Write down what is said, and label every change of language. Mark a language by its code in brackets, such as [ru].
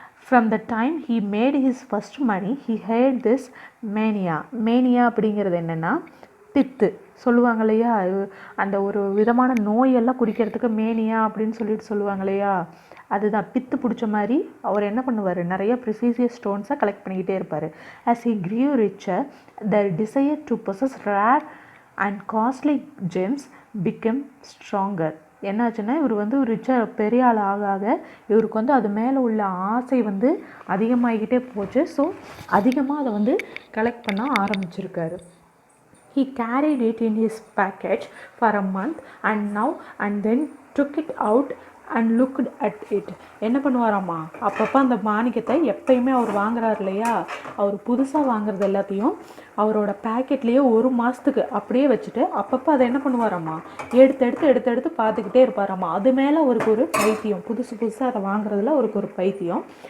[en] From the time he made his first money, he had this mania [ta] அப்படிங்கிறது என்னென்னா பித்து சொல்லுவாங்க இல்லையா, அந்த ஒரு விதமான நோயெல்லாம் குடிக்கிறதுக்கு மேனியா அப்படின்னு சொல்லுவாங்க இல்லையா, அதுதான் பித்து பிடிச்ச மாதிரி. அவர் என்ன பண்ணுவார், நிறைய ப்ரெசிசியஸ் ஸ்டோன்ஸை கலெக்ட் பண்ணிக்கிட்டே இருப்பார். [en] as he grew richer, the desire to possess rare and costly gems became stronger. [ta] என்னாச்சுன்னா, இவர் வந்து ரிச்சாக பெரிய ஆள் ஆக இவருக்கு வந்து அது மேலே உள்ள ஆசை வந்து அதிகமாகிக்கிட்டே போச்சு. ஸோ அதிகமாக அதை வந்து கலெக்ட் பண்ண ஆரம்பிச்சிருக்காரு. [en] He carried it in his package for a month and then took it out and looked at it. [ta] என்ன பண்ணுவாராம்மா, அப்பப்போ அந்த மாணிக்கத்தை எப்பயுமே அவர் வாங்குறாரு இல்லையா, அவர் புதுசாக வாங்குறது எல்லாத்தையும் அவரோட பேக்கெட்லேயே ஒரு மாதத்துக்கு அப்படியே வச்சுட்டு அப்பப்போ அதை என்ன பண்ணுவாராம்மா, எடுத்து பார்த்துக்கிட்டே இருப்பாராம்மா. அது மேலே அவருக்கு ஒரு பைத்தியம், புதுசாக அதை வாங்குறதுல அவருக்கு ஒரு பைத்தியம்.